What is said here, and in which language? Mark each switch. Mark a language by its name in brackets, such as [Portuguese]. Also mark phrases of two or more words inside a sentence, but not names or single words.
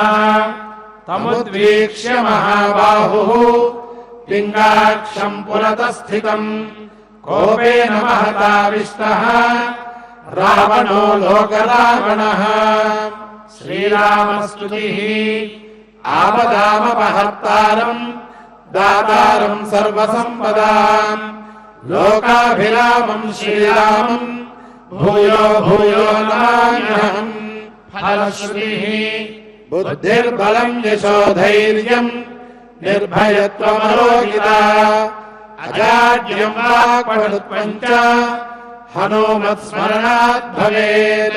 [Sanskrit] तमुद्वीक्ष्य महाबाहुः पिङ्गाक्षम् पुरतः स्थितम् कोपेन महताविष्टः रावणो लोकरावणः। श्रीरामस्तुतिः। आपदामपहर्तारम् दातारम् सर्वसम्पदाम् लोकाभिरामम् श्रीरामम् భూయో భూయో నమామ్యహం ఫలశ్రుతిః బుద్ధిర్బలం యశోధైర్యం నిర్భయత్వమరోగిత అజాడ్యం వాక్పటుత్వం చ హనుమత్స్మరణాత్ భవేత్.